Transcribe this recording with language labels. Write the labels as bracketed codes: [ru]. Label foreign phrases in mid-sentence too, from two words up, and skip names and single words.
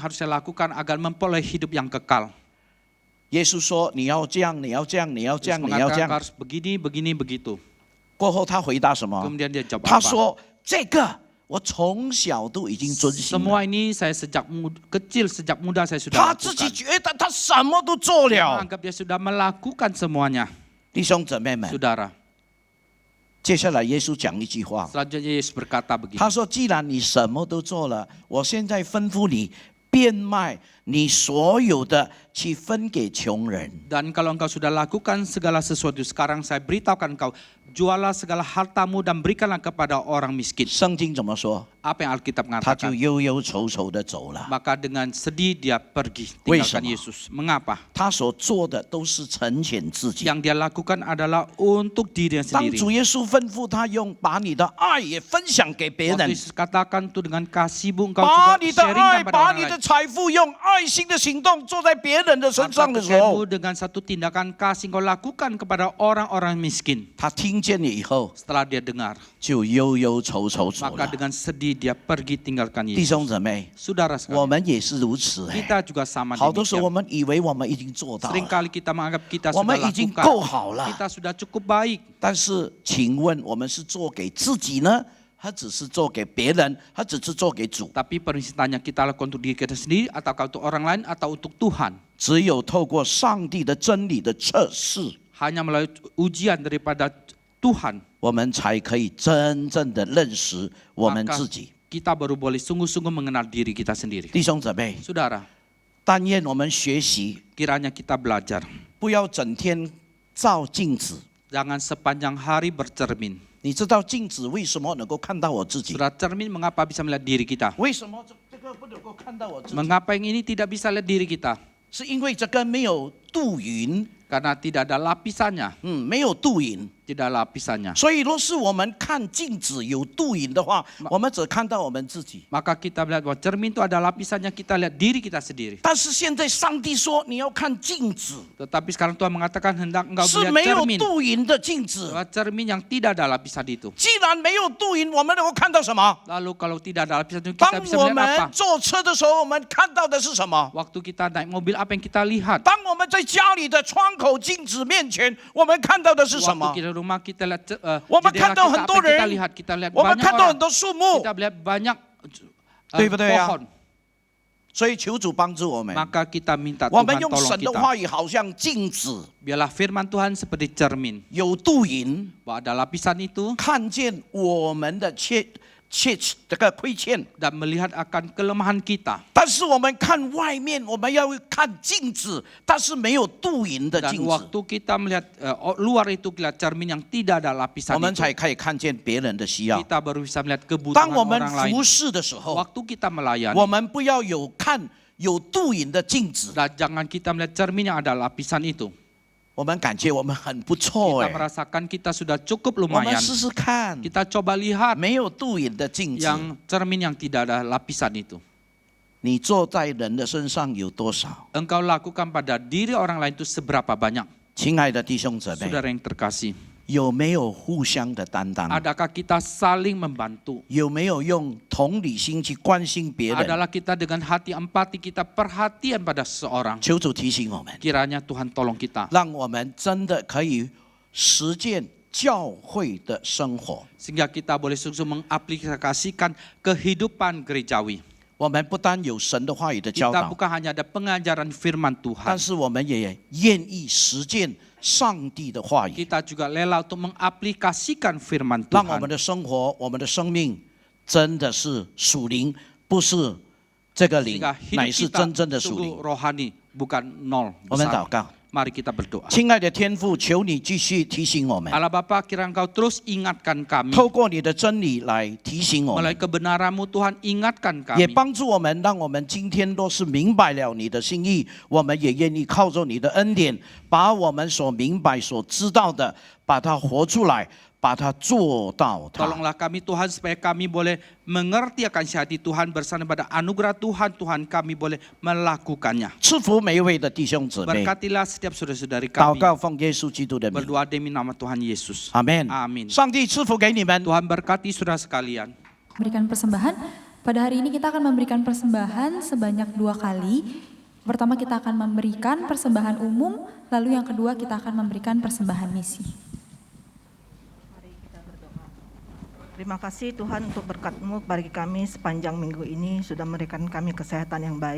[id] yang harus saya lakukan agar memperoleh hidup yang kekal?？” [zh] 耶稣说：“你要这样，你要这样，你要这 [id] Yesus [zh] 样，你要这 [id] mengatakan [zh] 样。 [id] harus begini, begini, begitu. ” [zh] 过后他回答什么？ [id] Kemudian dia jawab [zh] 他 [id] apa? [zh] 说：“这个我从小都已经遵行了。 [id] Semua ini saya kecil, sejak muda saya ” sudah [zh] 他自己 [id] lakukan. [zh] 觉得他什么都做 [id] Dia [zh] 了。 [id] menganggap dia sudah melakukan semuanya. [zh] 弟兄姊妹们， [id] Saudara, [zh] 接下来耶稣讲一句话， [id] selanjutnya Yesus berkata begini. [zh] 他说：“既然你什么都做了，我现在吩咐你变卖你所有的，去分给穷人。 [id] Dan kalau engkau sudah lakukan segala sesuatu, sekarang saya beritahukan engkau, jualah segala hartamu dan berikanlah kepada orang miskin. ” [zh] 圣经怎么说？ [id] apa yang Alkitab [zh] 他就 [id] mengatakan. [zh] 忧忧愁愁的走了。 [id] Maka dengan sedih dia pergi [zh] 为 [id] tinggalkan [zh] 什么？ [id] Yesus. Mengapa? [zh] 他所做的都是成全自己。 [id] Yang dia lakukan adalah untuk dirinya [zh] 当 [id] sendiri. [zh] 主耶稣吩咐他用把你的爱也分享给别 [id] Waktu [zh] 人， [id] Yesus katakan tuh dengan kasihmu engkau [zh] 把 [id] juga [zh] 你的爱， [id] sharingkan pada [zh] 把 [id] orang [zh] 你的 [id] lain. [zh] 财富用爱心的行动做在别人的身 [id] Harta [zh] 上的时候， [id] kekayaanmu dengan satu tindakan kasih engkau lakukan kepada orang-orang miskin. [zh] 他听见了以后 [id] Setelah dia dengar, [zh] 就忧忧愁愁走 [id] maka [zh] 了。 [id] dengan sedih dia pergi tinggalkan [zh] 弟 [id] Yesus. [zh] 兄姊妹， [id] Saudara [zh] 我 [id] sekalian, [zh] 们也是如此哎。 [id] kita juga sama [zh] 好多时候我 [id] demikian. [zh] 们以为我们已经做到了， [id] Seringkali kita menganggap kita [zh] 我 [id] sudah [zh] 们已经 [id] lakukan, [zh] 够好了。 [id] kita sudah cukup baik. [zh] 但是，请问我们是做给自己呢，还只是做给别人，还只是做给主？ [id] Tapi permintaannya kita lakukan untuk diri kita sendiri, ataukah untuk orang lain, atau untuk Tuhan. [zh] 只有透过上帝的真理的测试， [id] Hanya melalui ujian daripada Tuhan, [zh] 我们才可以真正的认识我们 [id] maka [zh] 自己。 [id] kita baru boleh sungguh-sungguh mengenal diri kita sendiri. [zh] 弟兄姊妹， [id] Saudara, [zh] 但愿我们学习， [id] kiranya kita belajar. [zh] 不要整天照镜子。 [id] Jangan sepanjang hari bercermin. [zh] 你知道镜子为什么能够看到我自己？ [id] Saudara, cermin mengapa bisa melihat diri kita? [zh] 为什么这个不能够看到我自己？ [id] Mengapa yang ini tidak bisa lihat diri kita? [zh] 是因为这个没有镀匀， [id] Karena tidak ada lapisannya. [zh] 没有镀匀。 [id] Tidak ada lapisannya. [zh] 所以，若是我们看镜子有镀匀的话，我们只看到我们自己。 [id] Maka kita melihat bahwa cermin itu ada lapisannya, kita lihat diri kita sendiri. [zh] 但是现在上帝说你要看镜子， [id] Tetapi sekarang Tuhan mengatakan hendak engkau [zh] 是 [id] melihat [zh] 没有 [id] cermin. [zh] 镀匀的镜子。 [id] Bahwa cermin yang tidak ada lapisan itu. [zh] 既然没有镀匀，我们能够看到什么？ [id] Lalu kalau tidak ada lapisan itu [zh] 当 [id] kita bisa [zh] 我 [id] melihat apa? [zh] 们坐车的时候，我们看到的是什么？ [id] Waktu kita naik mobil, apa yang kita lihat? [zh] 当我们在家里的窗口镜子面前，我们看到的是什 [id] Waktu [zh] 么？ [id] kita di rumah kita lihat [zh] 我们 [id] jendela [zh] 看到 [id] kita, [zh] 很 [id] apa [zh] 多 [id] yang kita [zh] 人 [id] lihat? Kita lihat [zh] 我们 [id] banyak [zh] 看到很 [id] orang. [zh] 多树木， [id] Kita melihat banyak [zh] 对不对呀？ [id] pohon. [zh] 所以求主帮助我们。 [id] Maka kita minta [zh] 我们 [id] Tuhan [zh] 用 [id] tolong [zh] 神的 [id] kita. [zh] 话语好像镜子， [id] Biarlah firman Tuhan seperti cermin. [zh] 有镀匀， [id] Bahwa ada lapisan itu [zh] 看见我们的这个亏欠。 [id] dan melihat akan kelemahan kita. [zh] 但是我们看外面，我们要看镜子，但是没有镀匀的 [id] Dan [zh] 镜子， [id] waktu kita melihat luar itu kita lihat cermin yang tidak ada [zh] 我 [id] lapisan [zh] 们 [id] itu, [zh] 才可以看见别人的需要。 [id] kita baru bisa melihat [zh] 当 [id] kebutuhan [zh] 我们 [id] orang lain. [zh] 服侍的时候， [id] Waktu kita melayani, [zh] 我们不要有看有镀匀的镜子， [id] dan jangan kita melihat cermin yang ada lapisan itu. [zh] 我们感觉我们很不错 [id] Kita [zh] 哎， [id] merasakan kita sudah cukup [zh] 我们 [id] lumayan. [zh] 试试看， [id] Kita coba lihat [zh] 没有镀匀的镜子， [id] yang cermin yang tidak ada lapisan itu. [zh] 你坐在人的身上有多少？ [id] Engkau lakukan pada diri orang lain itu seberapa banyak? [zh] 亲爱的弟兄姊妹， [id] Saudara yang terkasih, [zh] 有没有互相的担当？ [id] adakah kita saling membantu? [zh] 有没有用同理心去关心别人？ [id] Adalah kita dengan hati empati, kita perhatian pada seseorang. [zh] 求主提醒我们， [id] Kiranya Tuhan tolong kita. [zh] 让我们真的可以实践教会的生活。 [id] Sehingga kita boleh sungguh mengaplikasikan kehidupan gerejawi. [zh] 我们不单有神的话语的教 [id] Kita [zh] 导， [id] bukan hanya ada pengajaran firman [zh] 但 [id] Tuhan. [zh] 是我们也愿意实践上帝的话语， [id] Kita juga rela untuk mengaplikasikan firman [zh] 让我们 [id] Tuhan. [zh] 的生活、我们的生命真的是属灵，不是这个灵 [id] Sehingga， [zh] 乃 [id] hidup [zh] 是 [id] kita [zh] 真正的属灵 [id] sungguh。rohani, bukan nol [zh] 我们祷 [id] besar. [zh] 告， [id] Mari kita berdoa. [zh] 亲爱的天父，求你继续提醒我们， [id] Allah Bapa, kiranya Engkau terus ingatkan kami. [zh] 透过你的真理来提醒我们 [id] Melalui。kebenaran-Mu Tuhan, ingatkan [zh] 也 [id] kami. [zh] 帮助我们，让我们今天若是明白了你的心意，我们也愿意靠着你的恩典，把我们所明白、所知道的，把它活出来，把它做到它。 [id] Tolonglah kami Tuhan supaya kami boleh mengerti akan hati Tuhan bersama pada anugerah Tuhan, Tuhan kami boleh melakukannya. [zh] 赐福每一位的弟兄姊妹， [id] Berkatilah setiap saudara-saudari [zh] 祷 [id] kami. [zh] 告奉耶稣基督的名， [id] Berdoa demi nama Tuhan Yesus. [zh] 阿门。 [id] Amin. [zh] 上帝赐福给你们。 [id] Tuhan berkati saudara sekalian. Berikan persembahan. Pada hari ini kita akan memberikan persembahan sebanyak 2 kali. Pertama kita akan memberikan persembahan umum, lalu yang kedua kita akan memberikan persembahan misi. Terima kasih Tuhan untuk berkat-Mu bagi kami sepanjang minggu ini, sudah memberikan kami kesehatan yang baik.